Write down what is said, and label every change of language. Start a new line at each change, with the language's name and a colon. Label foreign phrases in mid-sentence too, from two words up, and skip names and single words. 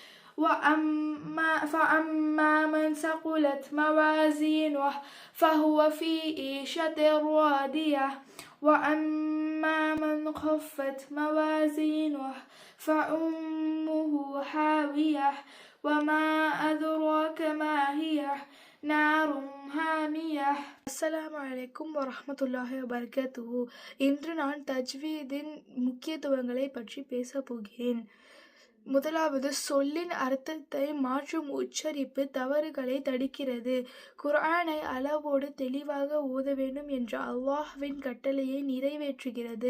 Arabic: فأما من ثقلت موازينه فهو في عيشة راضية. وأما من خفت موازينه فأمه هاوية. وما أدراك ما هي؟ نار ஹாமியா. السلام عليكم ورحمة الله وبركاته.
Tamil: இன்று நான் தஜ்வீதின் முக்கியத்துவங்களை பற்றி பேசப் போகிறேன். முதலாவது, சொல்லின் அர்த்தத்தை மாற்றும் உச்சரிப்பு தவறுகளை தடுக்கிறது. குர்ஆனை அளவோடு தெளிவாக ஓத வேண்டும் என்ற அல்லாஹ்வின் கட்டளையை நிறைவேற்றுகிறது.